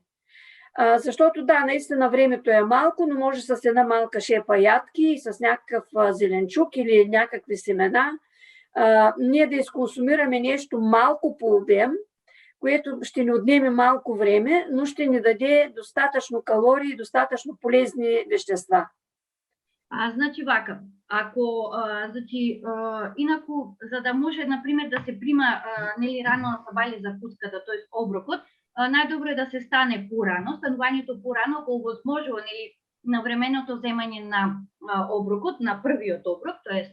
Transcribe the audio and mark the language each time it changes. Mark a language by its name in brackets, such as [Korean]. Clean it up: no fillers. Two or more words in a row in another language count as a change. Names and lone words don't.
[Bulgarian] Защото да, наистина времето е малко, но може с една малка шепа ядки и с някакъв зеленчук или някакви семена ние да изконсумираме нещо малко по обем, което ще ни отнеме малко време, но ще ни даде достатъчно калории и достатъчно полезни вещества. [Macedonian] Значи вака, инако, за да може, например, да се прима рано на сабајле закуската, т.е. оброкот, најдобро е да се стане порано, станувањето порано, ако возможува на временото земање на оброкот, на првиот оброк, т.е.